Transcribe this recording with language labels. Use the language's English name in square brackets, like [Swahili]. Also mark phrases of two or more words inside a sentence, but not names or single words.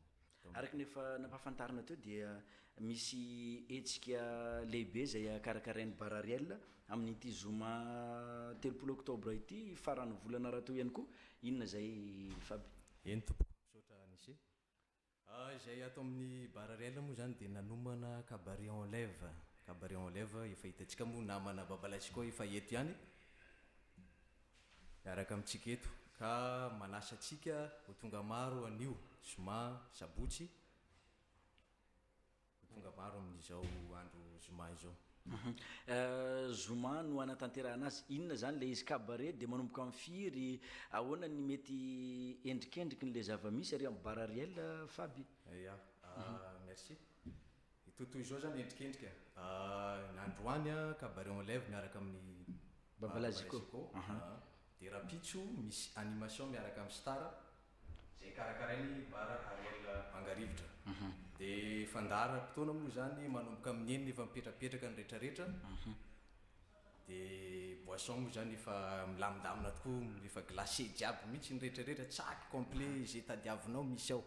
[Malagasy] Araka nefa nampahafantarina teo dia misy etsika lehibe zay karakarain'ny bara ariel amin'ity zoma 3 oktobra ity farany volana rahateo ihany koa, inona zay Faby? Eny tompoko, misaotra nisy. Zay ato amin'ny bara ariel moa zany dia nanomana [French] cabaret en lève. Cabaret en lève [Malagasy] efa hitantsika moa namana babalaziko efa eto ihany miaraka amintsika eto, ka manasa atsika ho tonga maro anio zoma sabotsy, ho tonga maro amin'izao andro zoma izao. Zoma no anatanterahana azy, inona zany [French] le izy cabaret [Malagasy] dia manomboka amin'ny firy, ahoana ny mety endrikendriky n'le zava-misy ary amin'ny bara ariel Faby? Ya, merci. Totoy izao zany endrikendrika nandroany [French] cabaret en lève [Malagasy] miaraka amin'ny babalaziko. Dia rapitso misy animation miaraka amin'ny star zay karakarainy bara ariel Mangarivotra. Dia fandaharam-potoana moa zany manomboka amin'ny enina efa mipetrapetraka ny rehetrarehetra. Dia boisson moa zany efa milamindamina tokoa, efa glacé jiaby mihitsy ny rehetrarehetra, tsaky complet zay tadiavinao misy ao.